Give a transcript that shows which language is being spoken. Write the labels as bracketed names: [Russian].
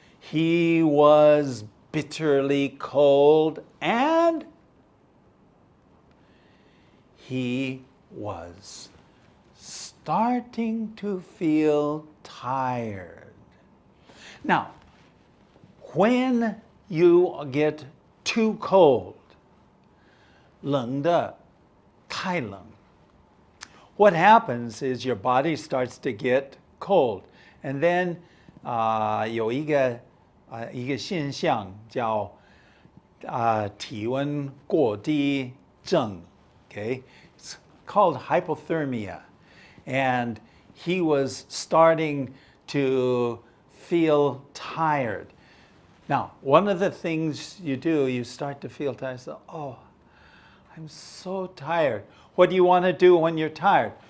[English] He was bitterly cold and he was starting to feel tired. Now, when you get too cold, [Chinese] 冷的太冷, [English] what happens is your body starts to get cold. And then [Chinese] 有一个现象叫体温过低症, okay? [English] It's called hypothermia. And he was starting to feel tired. Now, one of the things you do, you start to feel tired. So, oh, I'm so tired. What do you want to do when you're tired?